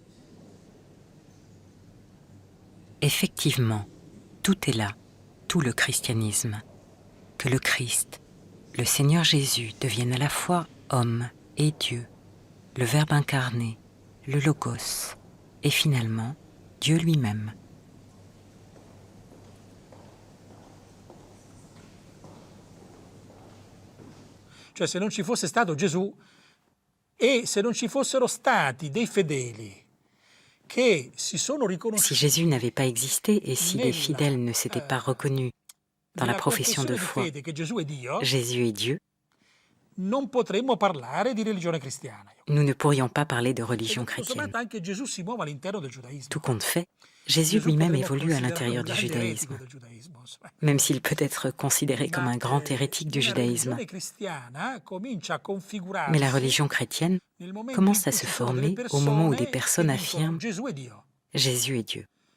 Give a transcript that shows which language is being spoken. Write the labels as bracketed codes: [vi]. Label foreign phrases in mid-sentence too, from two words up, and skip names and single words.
[fr] Effectivement, tout est là, tout le christianisme. Que le Christ, le Seigneur Jésus, devienne à la fois homme et Dieu, le Verbe incarné, le Logos, et finalement Dieu lui-même. [it] Cioè, se non ci fosse stato Gesù e se non ci fossero stati dei fedeli che si sono riconosciuti. [fr] Si Jésus n'avait pas existé et si les fidèles ne s'étaient pas reconnus dans la profession de foi, Jésus est Dieu, [it] non potremmo parlare di religione cristiana. [fr] nous ne pourrions pas parler de religion chrétienne. [it] Anche Gesù si muove all'interno del giudaismo. [fr] Tout compte fait, Jésus lui-même évolue à l'intérieur du judaïsme, même s'il peut être considéré comme un grand hérétique du judaïsme. Mais la religion chrétienne commence à se former au moment où des personnes affirment « Jésus est Dieu ».